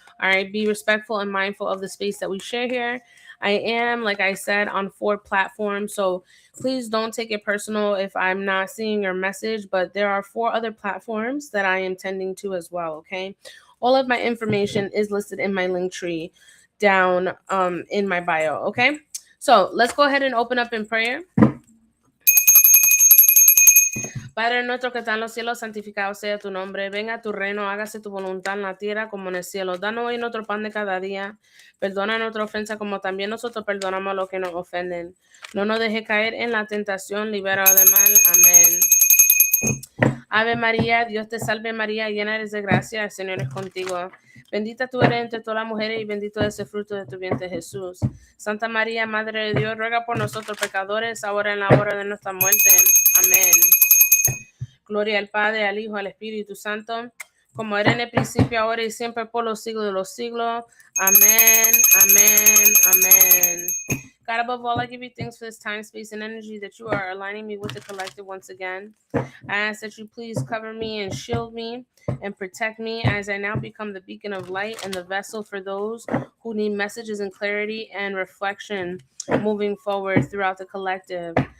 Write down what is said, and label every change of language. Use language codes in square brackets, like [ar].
[en] All right, be respectful and mindful of the space that we share here. I am, like I said, on 4 platforms, so please don't take it personal if I'm not seeing your message, but there are 4 other platforms that I am tending to as well, okay? All of my information is listed in my Linktree down in my bio, okay? So let's go ahead and open up in prayer. [es] Padre nuestro que está en los cielos, santificado sea tu nombre. Venga a tu reino, hágase tu voluntad en la tierra como en el cielo. Danos hoy nuestro pan de cada día. Perdona nuestra ofensa como también nosotros perdonamos a los que nos ofenden. No nos deje caer en la tentación, libera del mal. Amén. Ave María, Dios te salve María, llena eres de gracia, el Señor es contigo. Bendita tú eres entre todas las mujeres y bendito es el fruto de tu vientre Jesús. Santa María, Madre de Dios, ruega por nosotros pecadores, ahora en la hora de nuestra muerte. Amén. Gloria al Padre, al Hijo, al Espíritu Santo, como era en el principio, ahora y siempre, por los siglos de los siglos. Amén, amén, amén. [en] God, above all, I give you thanks for this time, space, and energy that you are aligning me with the collective once again. I ask that you please cover me and shield me and protect me as I now become the beacon of light and the vessel for those who need messages and clarity and reflection moving forward throughout the collective.